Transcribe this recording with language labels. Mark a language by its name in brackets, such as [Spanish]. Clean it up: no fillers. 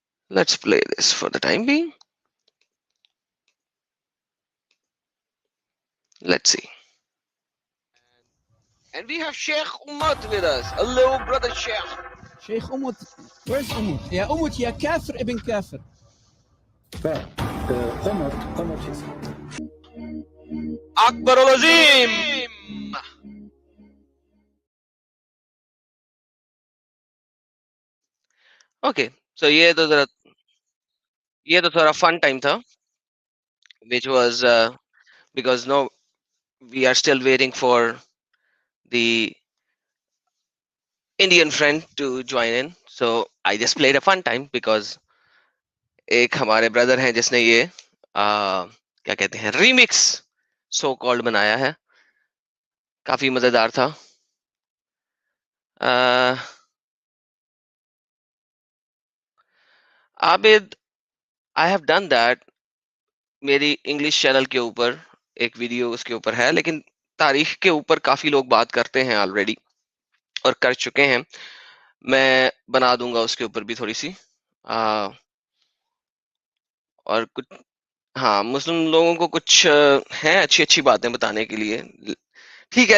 [English] Let's play this for the time being. Let's see. And we have Sheikh Ummat with us. Hello, brother Sheikh. [Arabic] شيخ أمت. [English] Where's [Arabic] أمت؟ يا أمت يا كافر ابن كافر. قمر Akbar al-Azim. [English] Okay, so [Urdu] یہ تو تھوڑا [English] fun time تھا, which was because no, we are still waiting for the Indian friend to join in. So I just played a fun time because [Urdu] ایک ہمارے برادر ہیں جس نے یہ کیا کہتے ہیں ریمکس سو کالڈ بنایا ہے, کافی مزیدار تھا. [English] Abid, I have done that. [Urdu] میری انگلش چینل کے اوپر ایک ویڈیو اس کے اوپر ہے, لیکن تاریخ کے اوپر کافی لوگ بات کرتے ہیں آلریڈی اور کر چکے ہیں. میں بنا دوں گا اس کے اوپر بھی تھوڑی سی اور کچھ ہاں مسلم لوگوں کو کچھ ہیں اچھی باتیں بتانے کے لیے, ٹھیک ہے.